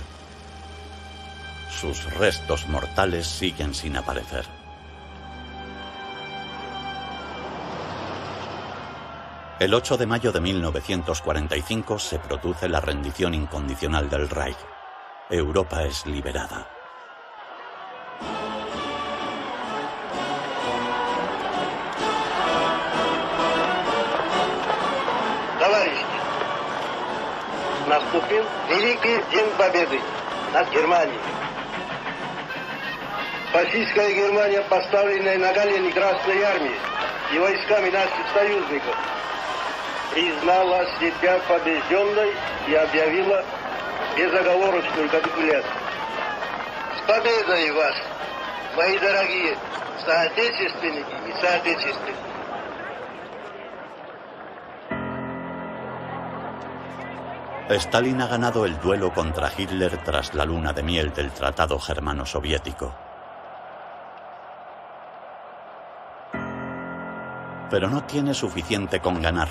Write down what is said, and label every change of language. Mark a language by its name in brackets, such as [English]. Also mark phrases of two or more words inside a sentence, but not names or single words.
[Spanish] Sus restos mortales siguen sin aparecer. El 8 de mayo de 1945 se produce la rendición incondicional del Reich. Europa es liberada. [Russian] Наступил великий день победы над Германией. Фашистская Германия, поставленная на колени Красной Армии и войсками наших союзников, признала себя побежденной и объявила безоговорочную капитуляцию. С победой вас, мои дорогие соотечественники и соотечественники! [Spanish] Stalin ha ganado el duelo contra Hitler tras la luna de miel del Tratado Germano-Soviético. Pero no tiene suficiente con ganar.